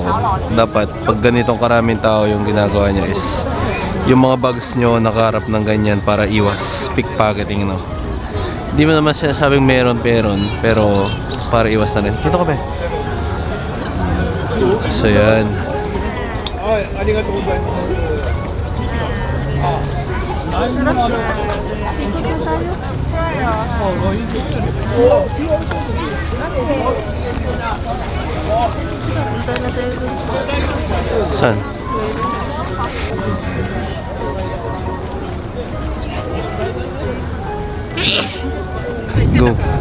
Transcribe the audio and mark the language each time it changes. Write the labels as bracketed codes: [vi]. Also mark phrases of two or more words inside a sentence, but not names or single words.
[tl] Dapat pag ganitong karaming tao yung ginagawa niya is yung mga bags nyo nakaharap ng ganyan para iwas pickpocketing, no? Hindi mo naman sinasabing meron pero para iwas na rin. Dito kami. So yan. [ja] はい、ありがとうございます。 [tl] Saan? [en] Go.